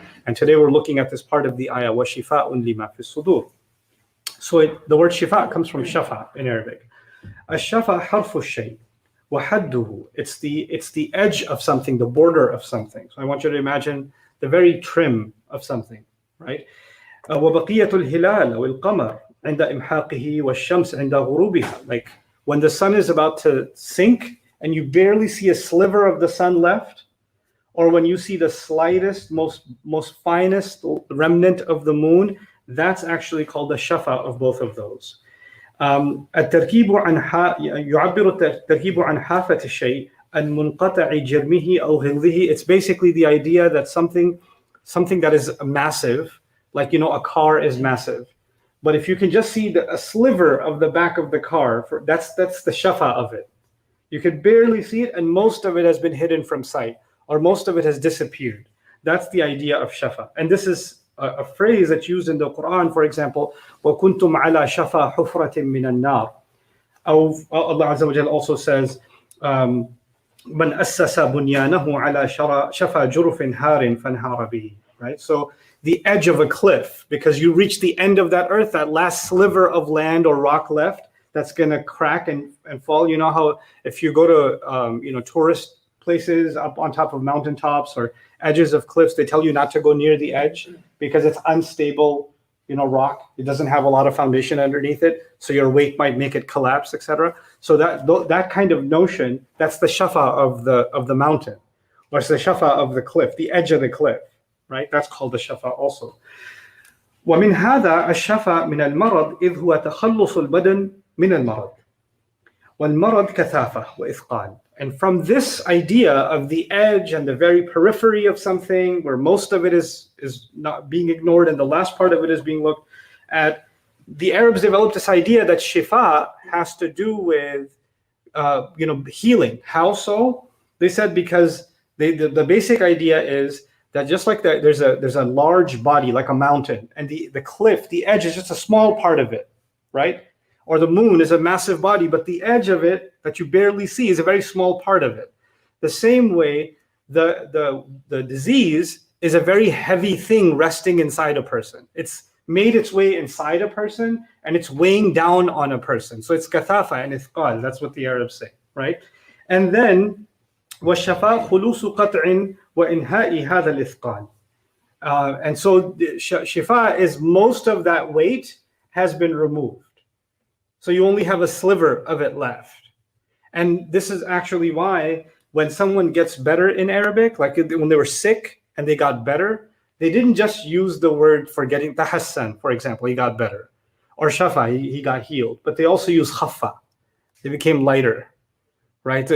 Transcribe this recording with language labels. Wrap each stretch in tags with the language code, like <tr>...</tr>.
<en>And today we're looking at this part of the ayah,</en> <ar>وَشِفَاءٌ لِمَا فِي الصُّدُورِ.</ar> <en>So the word shifa comes from shafa in Arabic.</en> <ar>الشفا حرف الشيء وحده.</ar> <en>It's the edge of something, the border of something. So I want you to imagine the very trim of something, right?</en> <ar>وبقية الهلال أو القمر عند إمحاقه والشمس عند غروبها.</ar> <en>Like when the sun is about to sink and you barely see a sliver of the sun left, or when you see the slightest, most finest remnant of the moon, that's actually called the shafa of both of those.</en> <ar>التركيب عن يعبر التركيب عن حافة الشيء المنقطع جرمه أو غلظه.</ar> <en>It's basically the idea that something that is massive, like a car is massive, but if you can just see a sliver of the back of the car, that's the shafa of it. You can barely see it, and most of it has been hidden from sight, or most of it has disappeared. That's the idea of shafa. And this is a phrase that's used in the Quran, for example,</en> <ar>وَكُنْتُمْ عَلَى شَفَا حُفْرَةٍ مِّنَ النَّارِ. Allah Azza wa Jalla</ar> <en>also says,</en> <ar>مَنْ أَسَّسَ بُنْيَانَهُ عَلَى شَفَا جُرُفٍ هَارٍ فَانْهَارَ بِهِ.</ar> <en>Right? So the edge of a cliff, because you reach the end of that earth, that last sliver of land or rock left, that's going to crack and fall. You know how if you go to tourist places up on top of mountaintops or edges of cliffs, they tell you not to go near the edge because it's unstable, rock. It doesn't have a lot of foundation underneath it, so your weight might make it collapse, etc. So that kind of notion, that's the shafa of the mountain, or it's the shafa of the cliff, the edge of the cliff, right? That's called the shafa also.</en> <ar>ومن هذا الشفا من المرض إذ هو تخلص البدن من المرض والمرض كثافة وإثقال.</ar> <en>And from this idea of the edge and the very periphery of something, where most of it is not being ignored and the last part of it is being looked at, the Arabs developed this idea that shifa has to do with healing. How so? They said because the basic idea is that just like there's a large body like a mountain, and the cliff, the edge is just a small part of it, right? Or the moon is a massive body, but the edge of it that you barely see is a very small part of it. The same way, the disease is a very heavy thing resting inside a person. It's made its way inside a person, and it's weighing down on a person. So it's kathafa and ithqal. That's what the Arabs say, right? And then,</en> <ar>وَالشَّفَاء خُلُوصُ قَطْعٍ وَإِنْهَاءِ هَذَا الْإِثْقَالِ.</ar> <en>And so shifa is most of that weight has been removed. So you only have a sliver of it left. And this is actually why when someone gets better in Arabic, like when they were sick and they got better, they didn't just use the word for getting tahassan, for example, he got better, or shafa, he got healed, but they also use khaffa, they became lighter, right?</en>